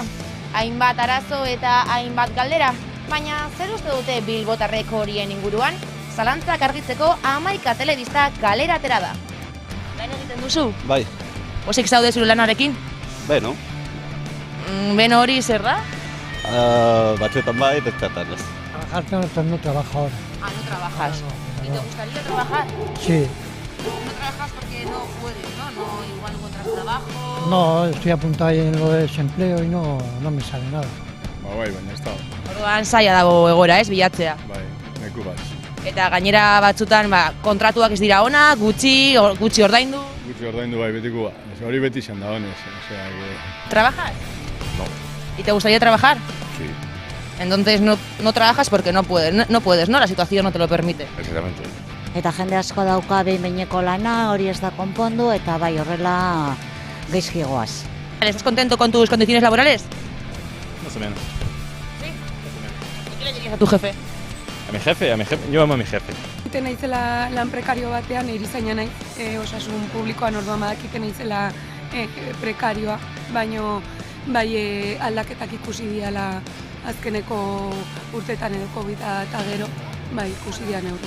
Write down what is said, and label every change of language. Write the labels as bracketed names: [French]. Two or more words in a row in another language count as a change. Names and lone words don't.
[Basque] Hainbat arazo eta hainbat galdera, baina zer uste dute bilbotarrek horien inguruan? Zalantzak argitzeko 11 telebista kalera atera da. Lan egiten duzu? Bai. Pozik zaude zure lanarekin? Beno. Beno hori zer da? Batzuetan bai, bestetan ez. [Spanish] Trabajar, pero no trabajo ahora. Ah, no trabajas. ¿Y te gustaría trabajar? Sí. No trabajas porque no puedes, ¿no? No, igual encontrar trabajo. No, estoy apuntado ahí en lo de desempleo y no me sale nada. [Basque] Bai, baina ez da. Orduan zaila dago egoera, ez, bilatzea. Bai, neku bat. Eta gainera batzutan kontratuak ez dira ona, gutxi ordaindu. Gutxi ordaindu bai betiko ba. Hori beti izan da honez. Osea, [Spanish] que... ¿Trabajas? No. ¿Y te gustaría trabajar? Sí. Entonces no trabajas porque no puedes, ¿no? La situación no te lo permite. Exactamente. [Basque] Eta jende asko dauka behin-behineko lana, hori ez da konpondu, eta bai horrela gaizki goaz. [Spanish] ¿Estás contento con tus condiciones laborales? Más o menos. ¿Sí? ¿Y qué le dirías a tu jefe? A mi jefe, yo amo a mi jefe. [Basque] Egiten naizela lan prekario batean, erizaina naiz, osasun publikoan orduan badakiten naizela prekarioa, baino bai aldaketak ikusi diala azkeneko urtetan edo COVID eta gero, bai ikusi dira neurri.